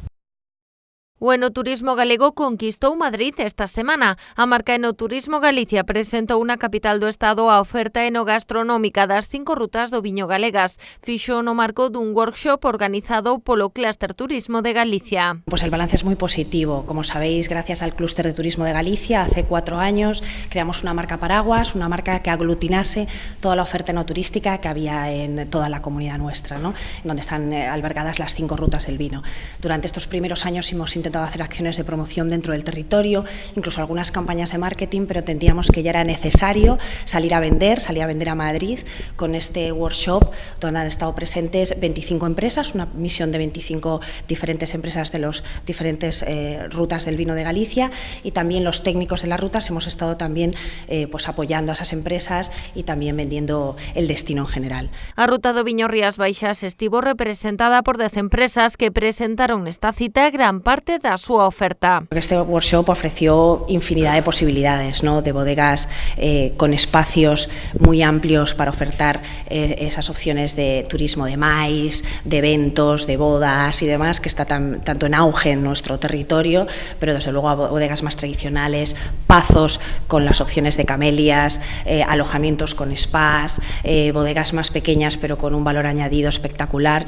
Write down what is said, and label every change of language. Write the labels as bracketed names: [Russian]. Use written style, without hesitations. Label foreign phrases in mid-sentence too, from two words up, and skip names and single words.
[Galician] O Enoturismo Galego conquistou Madrid esta semana. A marca Enoturismo Galicia presentou na capital do estado a oferta enogastronómica das 5 rutas do viño galegas. Fixo no marco dun workshop organizado polo Clúster Turismo de Galicia. [Spanish] Pues el balance es muy positivo. Como sabéis, gracias al Clúster de Turismo de Galicia, hace 4 años creamos una marca paraguas, una marca que aglutinase toda la oferta enoturística que había en toda la comunidad nuestra, ¿no? En donde están albergadas las 5 rutas del vino. Durante estos primeros años hemos intentado hacer acciones de promoción dentro del territorio, incluso algunas campañas de marketing, pero entendíamos que ya era necesario salir a vender a Madrid con este workshop donde han estado presentes 25 empresas, una misión de 25 diferentes empresas de las diferentes rutas del vino de Galicia, y también los técnicos de las rutas hemos estado también pues apoyando a esas empresas y también vendiendo el destino en general. [Galician] A ruta do viño Rías Baixas estivo representada por 10 empresas que presentaron nesta cita gran parte da súa oferta. [Spanish] Este workshop ofreció infinidad de posibilidades, ¿no? De bodegas con espacios muy amplios para ofertar esas opciones de turismo de maíz, de eventos, de bodas y demás, que está tanto en auge en nuestro territorio, pero desde luego a bodegas más tradicionales, pazos con las opciones de camelias, alojamientos con spas, bodegas más pequeñas pero con un valor añadido espectacular.